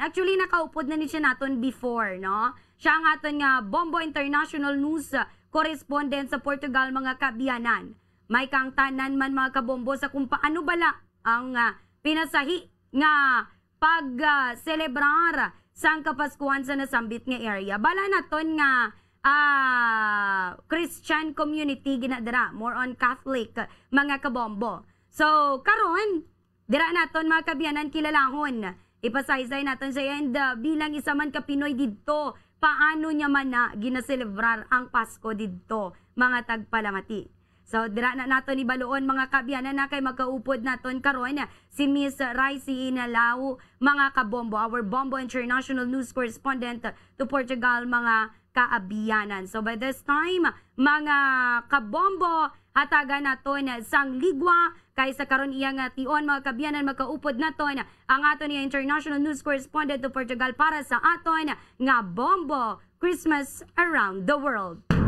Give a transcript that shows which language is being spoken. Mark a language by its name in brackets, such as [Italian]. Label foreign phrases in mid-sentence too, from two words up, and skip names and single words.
[Hiligaynon] Actually nakaupod na ni siya naton before, no? Siya ang aton nga Bombo International News correspondent sa Portugal mga kabyanan. May kang tanan man mga kabombo sa kung paano bala ang pinasahi nga pag-celebrar sang kapaskuhan sa nasambit nga area. Bala naton nga Christian community ginadara, [English] more on Catholic [Hiligaynon] mga kabombo. So karon dira naton mga kabyanan kilalahon. Ipasaysay naton sa and bilang isa man ka Pinoy didto, paano niya man na ginaselebrar ang Pasko didto mga tagpalamati. So dira na naton ibaluon mga kabyanan na kay magkaupod naton karon si Miss Raisi Inalao mga kabombo, [English] our Bombo International News correspondent to Portugal [Hiligaynon] mga kaabiyanan. So [English] by this time [Hiligaynon] mga kabombo hatagan naton sang ligwa kay sa karon iya nga tion mga kabyanan magkaupod naton ang aton nga International News correspondent to Portugal para sa aton nga Bombo Christmas Around the World.